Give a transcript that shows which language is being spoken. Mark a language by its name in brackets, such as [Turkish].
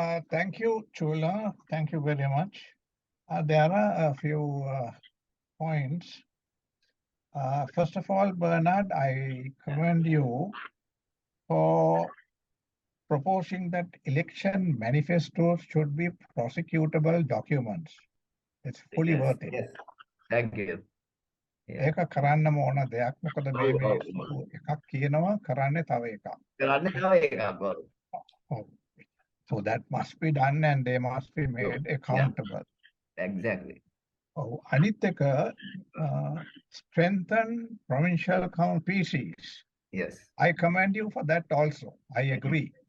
[English] Thank you, Chula. Thank you very much. There are a few points. First of all, Bernard, I commend you for proposing that election manifestos should be prosecutable documents. It's fully worth it. Yes. Thank you. [Sinhala] ඒක කරන්නම ඕන දෙයක්. මොකද මේ එකක් කියනවා කරන්නේ තව එකක්. කරන්නේ තව එකක්. [English] So that must be done and they must be made accountable. Exactly. අනිත් එක strengthen provincial PCs. Yes. I commend you for that also. I agree